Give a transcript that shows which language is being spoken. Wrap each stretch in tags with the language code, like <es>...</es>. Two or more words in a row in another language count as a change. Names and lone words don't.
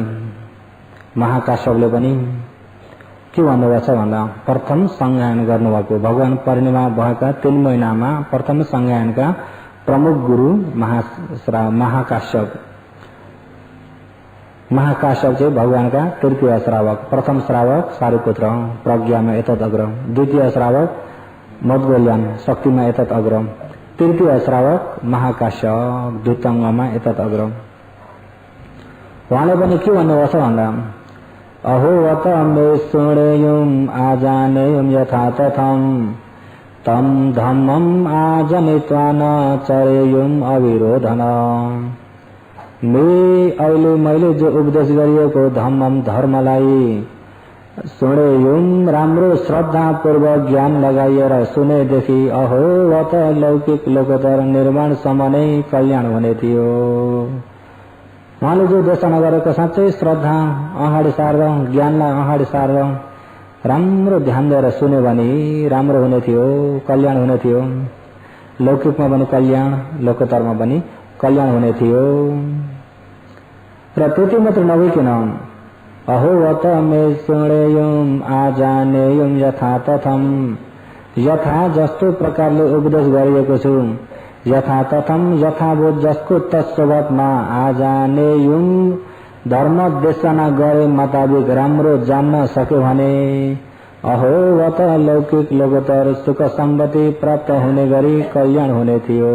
<ne>महाकाश्यपले पनि के भन्नुभएको छ भन्दा प्रथम संज्ञान गर्नुभएको भगवान परिनिर्वाण भएका 3 महिनामा प्रथम संज्ञानका प्रमुख गुरु महाकाश्यप चाहिँ भगवानका तृतीय श्रावक। प्रथम श्रावक सारिपुत्र प्रज्ञामा</ne> <pi>एतत् अग्र,</pi> <ne>द्वितीय श्रावक मद्गोल्यान शक्तिमा</ne> <pi>एतत् अग्र,</pi> <ne>तृतीय श्रावक महाकाश्यप द्वितङ्गमा</ne> <pi>एतत् अग्र।</pi> <ne>उहाँले पनि के भन्नुभएको छ भन्दा</ne> <pi>अहो वत मे सुणेयुम आजानेयुम यथा तथम तम धम्मम आजनित्वा न चरेयुम अविरोधन।</pi> <ne>अहिले मैले जो उपदेश गरिएको धर्मलाई सुणेयुम राम्रो श्रद्धापूर्वक ज्ञान लगाइएर सुनेदेखि</ne> <pi>अहो वत</pi> <ne>लौकिक लोकोत्तर निर्माणसम्म नै कल्याण हुने थियो। उहाँले जो देशना गरेको साँच्चै श्रद्धा अगाडि सार्दा, ज्ञानलाई अगाडि सार्दा राम्रो ध्यान दिएर सुन्यो भने राम्रो हुने थियो, कल्याण हुने थियो। लौकिकमा पनि कल्याण, लोकोत्तरमा पनि कल्याण हुने थियो। र त्यति मात्र नभइकन</ne> <pi>अहो वत मे सुणेयुम आजानेयुम यथा तथम,</pi> <ne>यथा जस्तो प्रकारले उपदेश गरिएको छु,</ne> <pi>यथा तथम</pi> <ne>यथावत जसको तत्स्वभावमा आजानेयुम धर्म देशना गरे मुताबिक राम्रो जान्न सक्यो भने</ne> <pi>अहो वत</pi> <ne>लौकिक लोकोत्तर सुख सम्पत्ति प्राप्त हुने गरी कल्याण हुने थियो।</ne>